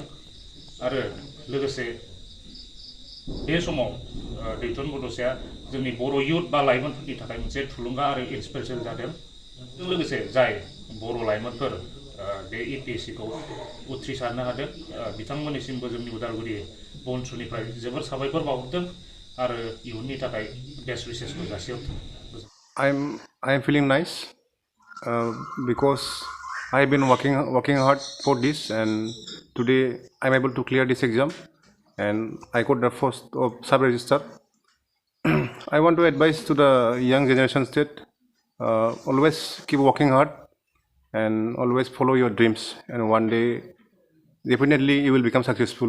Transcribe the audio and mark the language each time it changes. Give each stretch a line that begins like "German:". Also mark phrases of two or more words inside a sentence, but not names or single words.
Bodo: आरो लोगोसे बे समाव दैथुन बड'साया जोंनि बर' इयुथ बा लाइमोनफोरनि थाखाय मोनसे थुलुंगा आरो इन्सपिरेसन जादों। लोगोसे जाय बर' लाइमोनफोर बे APSCखौ उथ्रिसारनो हादों, बिथांमोननिसिमबो जोंनि उदालगुरि बनसुनिफ्राय जोबोर साबायखर बावहरदों आरो इयुननि थाखाय बेस्ट विशेसखौ जासिहरदों।
English: I'm feeling nice because I've been working hard for this, and today I'm able to clear this exam and I got the first of sub-register. I want to advise to the young generation that always keep working hard and always follow your dreams, and one day definitely you will become successful.